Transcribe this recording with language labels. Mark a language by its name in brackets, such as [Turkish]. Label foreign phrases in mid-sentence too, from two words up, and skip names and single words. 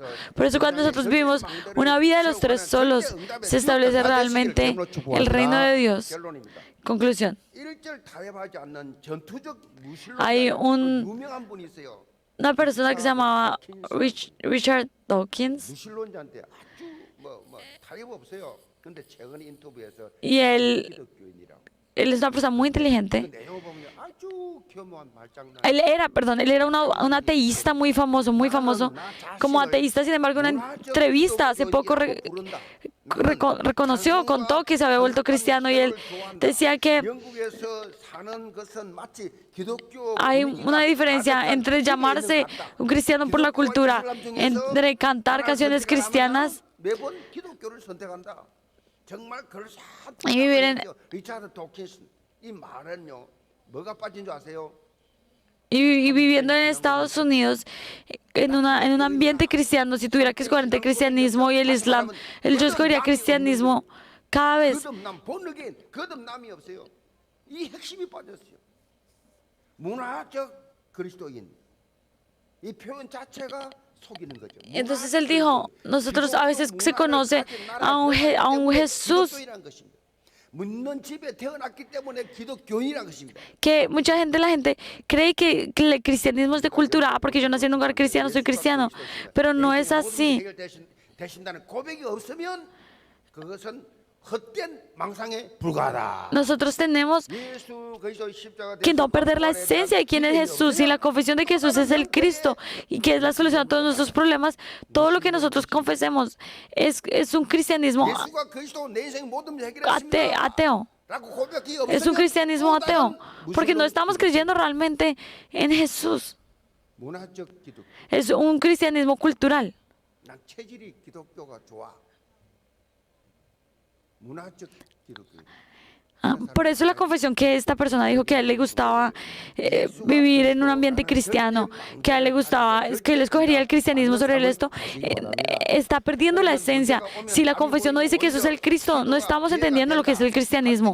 [Spanish] Por eso cuando nosotros vivimos una vida de los tres solos, se establece realmente el reino de Dios. Conclusión. Hay una persona que se llamaba Richard Dawkins [Korean] 무신론자한테 아주 뭐 타협 없어요. 근데 최근 인터뷰에서 [Spanish] y él es una persona muy inteligente. [Korean] 내용 보면 아주 교묘한 말장난. [Spanish] Él era un ateísta muy famoso, como ateísta. Sin embargo, en una entrevista hace poco reconoció, contó que se había vuelto cristiano y él decía que [Korean] 영국에서 사는 것은 마치 기독교 [Spanish] hay una diferencia entre llamarse un cristiano por la cultura, entre cantar canciones cristianas [Korean] 매번 기독교를 선택한다. 정말 [Spanish] y vivir en [Korean] 리차드 도킨스 이 말은요 뭐가 빠진 줄 아세요? [Spanish] y viviendo en Estados Unidos en un ambiente cristiano. Si tuviera que escoger entre el cristianismo y el islam, yo escogería cristianismo cada vez. [Korean] 거듭남 본능엔 거듭남이 없어요. 이 핵심이 빠졌어요. 문화적 그리스도인 이 표현 자체가 속이는 거죠. [Spanish] Entonces él dijo, nosotros a veces se conoce a un Jesús [Korean] 기독교인이라는 것입니다. 묻는 집에 태어났기 때문에 기독교인이라는 것입니다. [Spanish] que mucha gente, la gente cree que el cristianismo es de cultura, porque yo nací en un hogar cristiano, soy cristiano, pero no es así. [Korean] 되신다는 고백이 없으면 그것은 헛된 망상에 불과하다. [Spanish] Nosotros tenemos [Korean] 예수 그리스도 십자가 [Spanish] que no perder la esencia de quién es Jesús y la confesión de que Jesús es el Cristo y que es la solución a todos nuestros problemas. Todo lo que nosotros confesemos es un cristianismo [Korean] 예수가 그리스도 내 인생 모든 문제 해결했습니다. [Spanish] ateo. [Korean] 라고 고백이 [Spanish] Es un [Korean] 없으면 [Spanish] cristianismo ateo, [Korean] 또 [Spanish] porque no [Korean] 다른 [Spanish] estamos creyendo realmente en Jesús. [Korean] 문화적 기독교. [Spanish] Es un cristianismo cultural. [Korean] 난 체질이 기독교가 좋아. 문화적 기독교. [Spanish] Por eso la confesión que esta persona dijo que a él le gustaba vivir en un ambiente cristiano, que a él le gustaba, que él escogería el cristianismo sobre el esto, está perdiendo la esencia. Si la confesión no dice que Jesús es el Cristo, no estamos entendiendo lo que es el cristianismo.